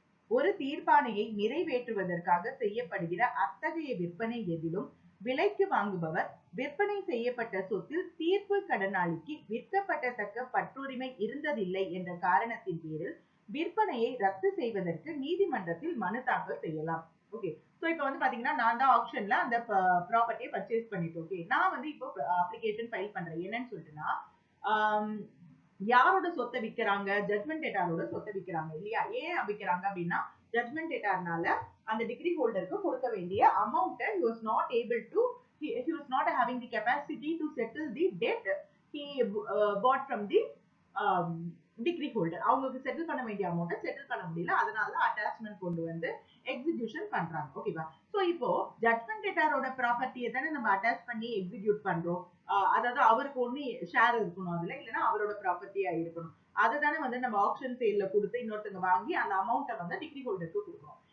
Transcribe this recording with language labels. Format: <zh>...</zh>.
<ta>ஒரு தீர்ப்பாணையை நிறைவேற்றுவதற்காக செய்யப்படுகிற அத்தகைய விற்பனை எதிலும் விலைக்கு வாங்குபவர் விற்பனை செய்யப்பட்ட சொத்தில் தீர்ப்பு கடனாளிக்கு விற்கப்படத்தக்க பற்றுரிமை இருந்ததில்லை என்ற காரணத்தின் பேரில் விற்பனையை ரத்து செய்வதற்கு நீதிமன்றத்தில் மனு தாக்கல் செய்யலாம். ஓகே, சோ இப்போ வந்து பாத்தீங்கன்னா நான் தான் ஆக்ஷன்ல அந்த ப்ராப்பர்ட்டியை பர்ச்சேஸ் பண்ணிட்டேன். ஓகே, நான் வந்து இப்போ அப்ளிகேஷன் ஃபைல் பண்றேன். என்னன்னு சொல்லிட்டுனா யாரோட சொத்தை விற்கிறாங்க? ஜட்மெண்ட் டெட்டாரோட சொத்தை விற்கிறாங்க இல்லையா? ஏன் விற்கிறாங்க அப்படின்னா ஜட்மெண்ட் டெட்டார்னால அந்த டிகிரி ஹோல்டருக்கு கொடுக்க வேண்டிய அமௌண்ட்டை</ta> <en>he was not able to he was not having the capacity to settle the debt he bought from the</en> <ta>degree holder. அவங்களுக்கு செட்டில் பண்ண வேண்டிய அமௌண்ட்டை செட்டில் பண்ண முடியல, அதனால அட்டாச்மெண்ட் கொண்டு வந்து எக்ஸிகியூஷன் பண்றாங்க. ஓகேவா? சோ இப்போ ஜட்மெண்ட் டெட்டாரோட ப்ராப்பர்ட்டியை தானே நம்ம அட்டாச் பண்ணி எக்ஸிக்யூட் பண்றோம். அதாவது அவருக்கு ஒண்ணு ஷேர் இருக்கணும் அதுல, இல்லைன்னா அவரோட ப்ராப்பர்ட்டியா இருக்கணும். அதை தானே வந்து நம்ம ஆக்ஷன் சேல்ல கொடுத்து இன்னொருத்தங்க வாங்கி அந்த அமௌண்ட்டை வந்து டிகிரி ஹோல்டருக்கு கொடுக்கணும்.</ta>